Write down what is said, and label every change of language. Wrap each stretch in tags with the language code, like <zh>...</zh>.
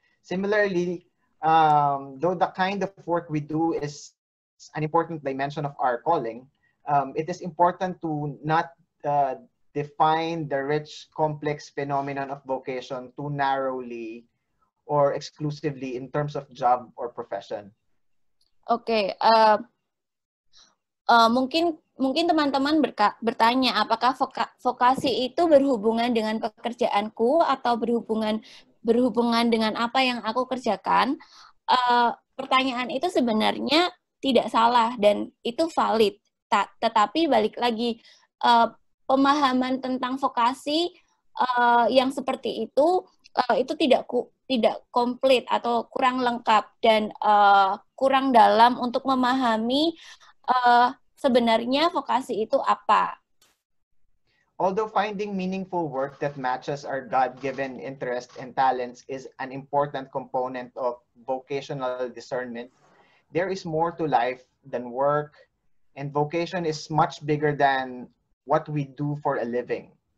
<en>Similarly, though the kind of work we do is an important dimension of our calling, it is important to not define the rich, complex phenomenon of vocation too narrowly or exclusively in terms of job or profession.</en> <id>Oke, mungkin teman-teman bertanya, apakah vokasi itu berhubungan dengan pekerjaanku atau berhubungan dengan apa yang aku kerjakan? Pertanyaan itu sebenarnya tidak salah dan itu valid. Tetapi balik lagi, pemahaman tentang vokasi yang seperti itu tidak komplit atau kurang lengkap dan kurang dalam untuk memahami sebenarnya vokasi itu apa.</id> <en>Although finding meaningful work that matches our God-given interests and talents is an important component of vocational discernment, there is more to life than work, and vocation is much bigger than what we do for a living.</en>